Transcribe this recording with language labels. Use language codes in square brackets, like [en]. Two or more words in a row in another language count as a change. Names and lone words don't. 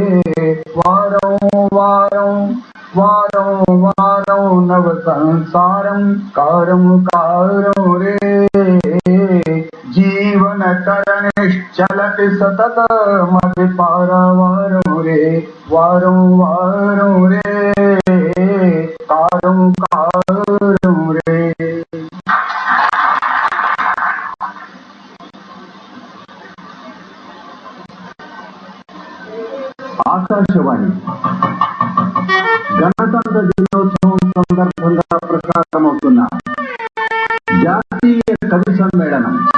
[sa] वारं वारं वारं वारं नव संसारं कारं कारं रे जीवन तरनिश्चलति सतत मति पारावारं रे वारं वारं रे कारं कारं रे। [te] ఆకాశవాణి గణతంత్ర దినోత్సవం సందర్భంగా ప్రసారమవుతున్న జాతీయ కవి సమ్మేళనం.